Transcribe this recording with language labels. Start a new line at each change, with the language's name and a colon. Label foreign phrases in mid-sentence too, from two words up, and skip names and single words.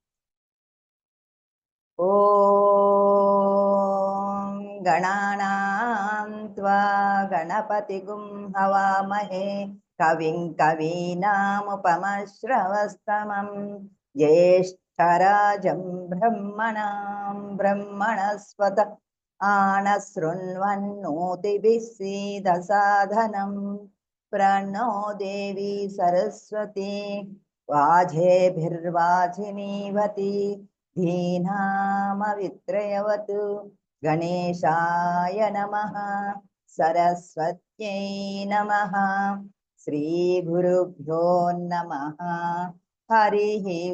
Sanskrit: ఓం గణానాం త్వా గణపతిగుం హవామహే కవిం కవీనాముపమశ్రవస్తమం జ్యేష్ఠరాజం బ్రహ్మణాం బ్రహ్మణస్పత ఆనశృణ్వన్నోతిభిः सीदसाधनं प्रणो देवी सरस्वती वाजेभिर्वाजिनीवती धीनामवित्रयवतु गणेशाय नमः सरस्वत्यै नमः श्रीगुरुभ्यो नमः हरिः